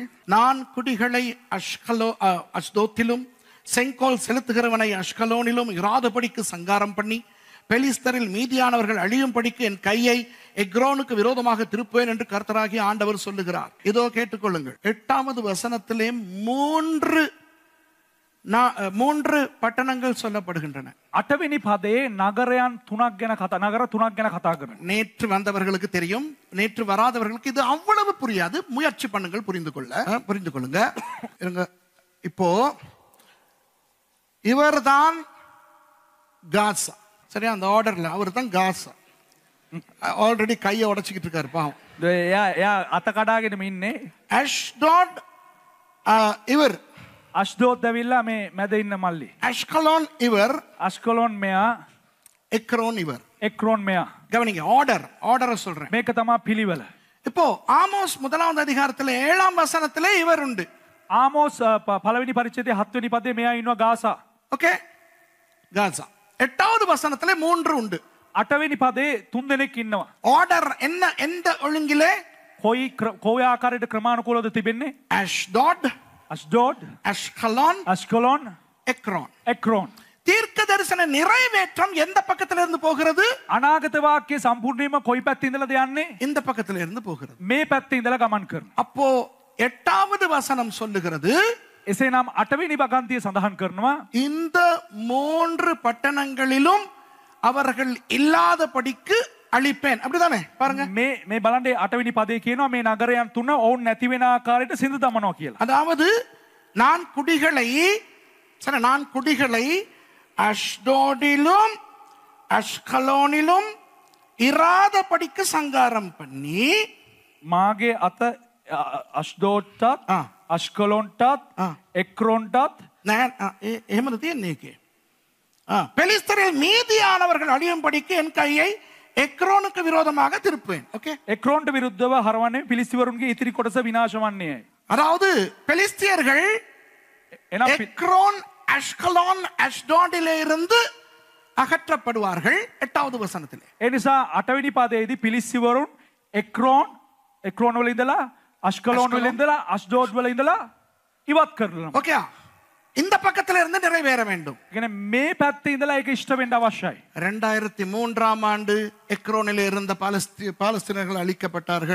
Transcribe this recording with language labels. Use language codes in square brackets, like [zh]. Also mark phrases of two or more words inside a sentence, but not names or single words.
[ta] நான் குடிகளை அஷ்தோத்திலும் செங்கோல் செலுத்துகிறவனை அஷ்கலோனிலும் இராதபடிக்கு சங்காரம் பண்ணி பெலிஸ்தரில் மீதியானவர்கள் அழியும்படிக்கு என் கையை எக்ரோனுக்கு விரோதமாக திருப்புவேன் என்று கர்த்தராகிய ஆண்டவர் சொல்லுகிறார். இதோ கேட்டுக்கொள்ளுங்கள். 8வது வசனத்திலே 3 பட்டணங்கள் சொல்லப்படுகின்றன. [si] 8වෙනි පදයේ නගරයන් 3ක් ගැන කතා කරනවා. [ta] நேற்று வந்தவர்களுக்கு தெரியும், நேற்று வராதவர்களுக்கு இது அவ்வளவு புரியாது. முயற்சி பண்ணுங்கள், புரிந்து கொள்ளுங்க. இப்போ இவர்தான் காசா, சரியா? அந்த ஆர்டர்ல அவர் தான் காசா. ஆல்ரெடி கையை உடைச்சிக்கிட்டு இருக்காரு பாவம். [si] එයා අත කඩාගෙන ඉන්නේ. [ta] அஷ்டோட் இவர், [si] අෂ්දෝත් ඇවිල්ලා මේ මැද ඉන්න මල්ලි. [ta] அஷ்கலோன் இவர், [si] අෂ්කලෝන් මෙයා, [ta] எக்ரோன் இவர். [si] එක්රෝන් මෙයා. [ta] கவனிங்க, ஆர்டரை சொல்றேன். [si] මේක තමයි පිළිවෙල. [ta] இப்போ ஆமோஸ் 1வது அதிகாரத்துல 7ஆம் வசனத்திலே இவர் உண்டு. [si] ආමෝස් පළවෙනි පරිච්ඡේදයේ 7 වෙනි පදයේ මෙයා ඉන්නවා ගාසා. [ta] ஓகே, காசா. 8வது வசனத்திலே 3 உண்டு. [si] 8වෙනි පදයේ 3 දෙනෙක් ඉන්නවා. [ta] ஆர்டர் என்ன? எந்த ஒழுங்கிலே? [si] කොයි ආකාරයට ක්‍රමානුකූලවද තිබෙන්නේ? [ta] அஷ்டோட், [si] අෂ්ඩෝඩ්, [ta] அஷ்கலோன், [si] අෂ්කලෝන්, [ta] எக்ரோன். [si] එක්රෝන්. [ta] தீர்க்க தரிசன நிறைவேற்றம் எந்த பக்கத்துல இருந்து போகிறது? [si] අනාගත වාක්‍ය සම්පූර්ණයෙන්ම කොයි පැත්තේ ඉඳලාද යන්නේ? [ta] இந்த பக்கத்துல இருந்து போகிறது. [si] මේ පැත්තේ ඉඳලා ගමන් කරනවා. [ta] அப்போ 8வது வசனம் சொல்லுகிறது, [si] එසේනම් 8වෙනි වගන්තිය සඳහන් කරනවා [ta] இந்த 3 பட்டணங்களிலும் அவர்கள் இல்லாதபடிக்கு அழிப்பேன். அப்படிதானே? பாருங்க, [si] මේ බලන්නේ 8වෙනි පදේ කියනවා මේ නගරයන් 3 ඔවුන් නැති වෙන ආකාරයට සිඳ දමනවා කියලා. [ta] அதாவது நான் குடிகளை அஷ்டோடிலும் அஷ்கலோனிலும் இராதபடிக்கு சங்காரம் பண்ணி [si] මාගේ අත අෂ්ඩෝඩ්ටත් අෂ්කලෝන්ටත් එක්රෝන්ටත් එහෙමද තියන්නේ එකේ? [ta] பெலிஸ்தரில் மீதியானவர்கள் அழியும்படிக்கு என் கையை எக்ரோனுக்கு விரோதமாக திருப்புவேன். ஓகே, [si] එක්රෝන්ට විරුද්ධව හරවන්නේ පිලිස්තිවරුන්ගේ ඉතිරි කොටස විනාශ වන්නේයි. [ta] அதாவது பெலிஸ்தியர்கள் எக்ரோன், அஷ்கலோன், அஷ்டோடிலே இருந்து அகற்றப்படுவார்கள் 8வது வசனத்திலே. [si] ඒ නිසා 8වෙනි පදයේදී පිලිස්තිවරුන් එක්රෝන් වල ඉඳලා අෂ්කලෝන් වල ඉඳලා අෂ්ඩෝඩ් වල ඉඳලා ඉවත් කරනවා. [ta] ஓகே இந்த பக்கத்துல இருந்து நிறைவேற வேண்டும். [si] කියන්නේ මේ පැත්තේ ඉඳලා ඒක ඉෂ්ට වෙන්න අවශ්‍යයි. [ta] 2003ஆம் ஆண்டு எக்ரோனில் இருந்த பாலஸ்தீனர்கள் அழிக்கப்பட்டார்கள்.